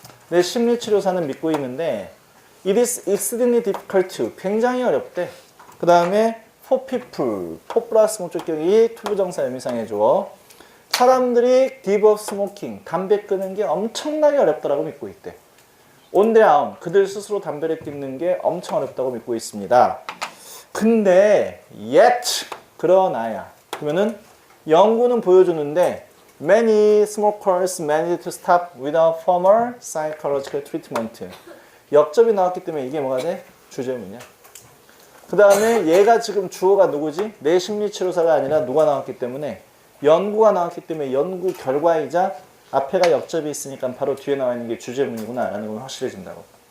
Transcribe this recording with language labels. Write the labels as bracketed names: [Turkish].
[Korean] 내 심리치료사는 믿고 있는데 [English] it is extremely difficult, [Korean] 굉장히 어렵대. 그 다음에 [English] for people, [Korean] for 플러스 목적격이 투부정사 의미상해 줘. 사람들이 [English] give up smoking, [Korean] 담배 끊는 게 엄청나게 어렵다라고 믿고 있대. [English] on their own, [Korean] 그들 스스로 담배를 끊는 게 엄청 어렵다고 믿고 있습니다. 근데 [English] yet [Korean] 그러나야 그러면은 연구는 보여주는데 [English] many smokers managed to stop without formal psychological treatment. [Korean] 역접이 나왔기 때문에 이게 뭐가 돼? 주제문이야. 그 다음에 얘가 지금 주어가 누구지? 내 심리치료사가 아니라 누가 나왔기 때문에 연구가 나왔기 때문에 연구 결과이자 앞에가 역접이 있으니까 바로 뒤에 나와 있는 게 주제문이구나 라는 건 확실해진다고.